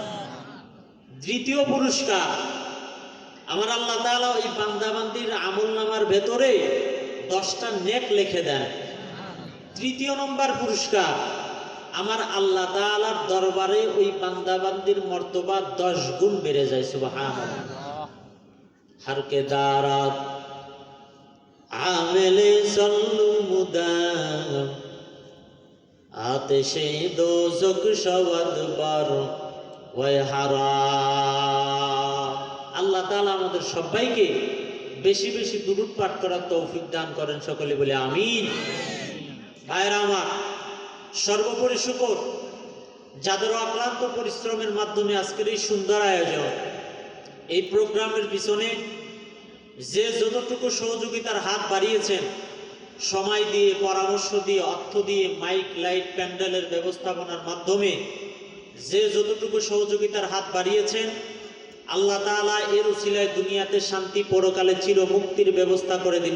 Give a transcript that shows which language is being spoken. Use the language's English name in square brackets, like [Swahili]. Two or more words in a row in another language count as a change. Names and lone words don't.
[Bangla] দ্বিতীয় পুরস্কার, আমার আল্লাহ তাআলা ওই বান্দাবান্দির আমলনামার ভেতরে 10টা নেক লিখে দেন। তৃতীয় নম্বর পুরস্কার, আমার আল্লাহ তাআলার দরবারে ওই বান্দাবান্দির মর্তবা 10 গুণ বেড়ে যায়। [Persian] সুবহানাল্লাহ। هر که دارد عامل صلوا مدام آتش دوزخ شود بر او حرام. [Bangla] আল্লাহ তাআলা আমাদের সবাইকে বেশি বেশি দুরূদ পাঠ করার তৌফিক দান করেন, সকলে বলে আমিন। ভাইরা আমার, সর্বোপরি শুকর যাদের অক্লান্ত পরিশ্রমের মাধ্যমে আজকের এই সুন্দর আয়োজন, এই প্রোগ্রামের পিছনে যে যতটুকু সহযোগিতার হাত বাড়িয়েছেন, সময় দিয়ে, পরামর্শ দিয়ে, অর্থ দিয়ে, মাইক, লাইট, প্যান্ডেলের ব্যবস্থাপনার মাধ্যমে যে যতটুকু সহযোগিতার হাত বাড়িয়েছেন, আল্লাহ তাআলা এর উসিলায় দুনিয়াতে শান্তি, পরকালে চির মুক্তির ব্যবস্থা করে দিন।